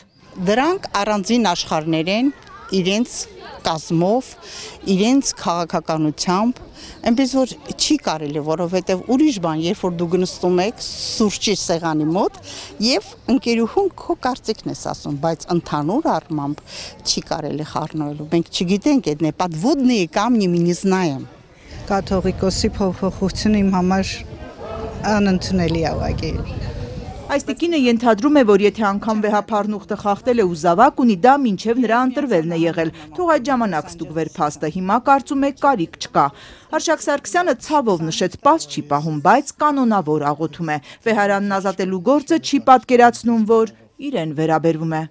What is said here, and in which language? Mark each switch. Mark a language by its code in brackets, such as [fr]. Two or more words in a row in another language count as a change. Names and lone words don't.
[hy] Դրանք առանձին աշխարհներ են, իրենց կազմով, իրենց քաղաքականությամբ, այնպես որ չի կարելի, որովհետև ուրիշ բան, երբ որ դու գնստում եք սուրճի սեղանի մոտ եւ ընկերուհուն քո կարծիքն ես ասում, բայց ընդհանուր առմամբ չի կարելի խառնվելու։ Մենք չգիտենք այդ [ru] неподводные камни мы не знаем։ [hy] Կաթողիկոսի փոփոխությունը իմ համար անընդունելի է ուղղակի։ Այս տիկինը ենթադրում է, որ եթե անգամ վեհափառն ուխտը խախտել է ու զավակ ունի, դա մինչև նրա ընտրվելն է եղել, թող այդ ժամանակ ստուգվեր փաստը, հիմա կարծում է կարիք չկա։ Արշակ Սարգսյանը ցավով նշեց, պաս չի պահում, բայց կանոնավոր աղոթում է։ Վեհարանն ազատելու գործը չի պատկերացնում, որ իրեն վերաբերվում է։